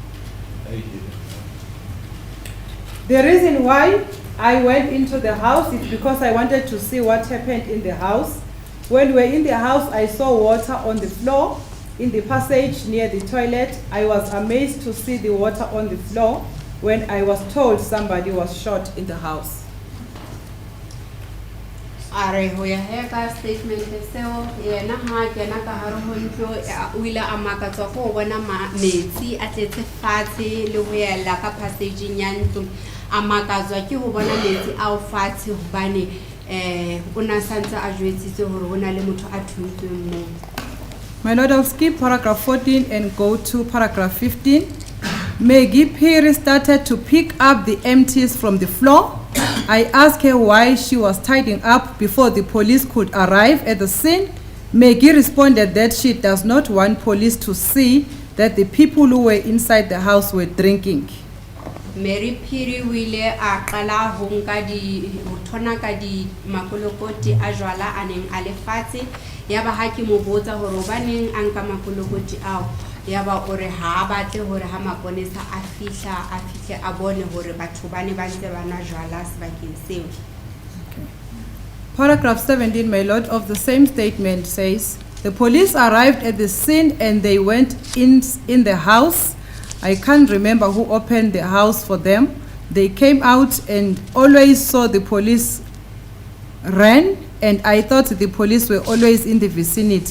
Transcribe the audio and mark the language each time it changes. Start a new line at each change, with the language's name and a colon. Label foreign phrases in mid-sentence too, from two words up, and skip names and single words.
English: The reason why I went into the house is because I wanted to see what happened in the house. When we were in the house, I saw water on the floor in the passage near the toilet. I was amazed to see the water on the floor when I was told somebody was shot in the house.
Southern Sotho: Are ho ya heka statement seo yena ha kena ka hare ho ntlo o ile a makatsa go bona metsi a tletse fatshe le ho yela ka passage ya ntlo a makatswa ke ho bona metsi a o fatshe hobane una santse a jwetsitse hore hona le motho a thuntsweng mo.
English: My Lord, I'll skip paragraph 14 and go to paragraph 15. Maggie Piri started to pick up the empties from the floor. I asked her why she was tidying up before the police could arrive at the scene. Maggie responded that she does not want police to see that the people who were inside the house were drinking.
Southern Sotho: Mary Piri wile a qala ho nka di ho thona ka di makolokoti a jwala a neng a lefatshe ya ba ha ke mo botsa hore baneng a nka makolokoti ao ya ba ore ha batle hore ha maponesa a fihle a bone hore batho ba ne ba ntse bana jwala sebakeng seo.
English: Paragraph 17, my Lord, of the same statement says, the police arrived at the scene and they went in the house. I can't remember who opened the house for them. They came out and always saw the police ran, and I thought the police were always in the vicinity.